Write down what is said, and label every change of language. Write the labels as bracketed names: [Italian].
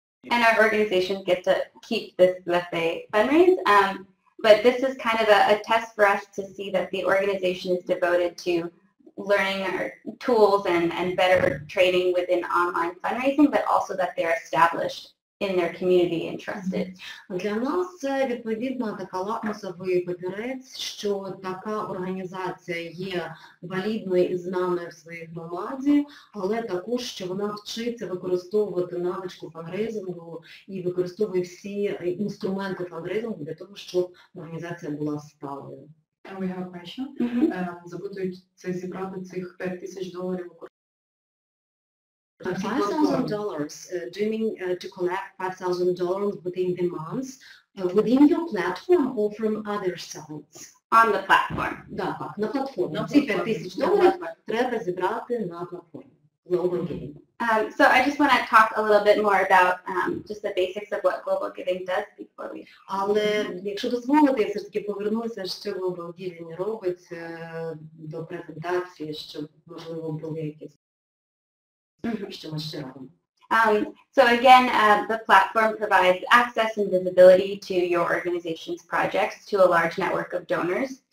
[English] And our organization gets to keep this that they fundraise. But this is kind of a test for us to see that the organization is devoted to learning our tools and better training within online fundraising, but also that they're established in their community and trusted. [Ukrainian] Для нас це відповідно така лакмусовий папірець, що така організація є валідною і знаною в своїй громаді, але також, що вона вчиться використовувати навичку фандрейзингу і використовує всі інструменти фандрейзингу для того, щоб організація була сталою. [English] We have a question. [Ukrainian] Запитують це зібрати цих $5,000 [English] $5,000, do you mean to collect $5,000 within the months, within your platform or from other sites? On the platform. [Ukrainian] Так, на платформі. Ці $5,000 треба зібрати на платформі. Global Giving. [English] So I just want to talk a little bit more about just the basics of what Global Giving does before we... [Ukrainian] Але якщо дозволите, я все ж таки повернуся, що Global Giving робить до презентації, щоб, можливо, були якісь що ми ще робимо. [English] So again, the platform provides access and visibility to your organization's projects to a large network of donors.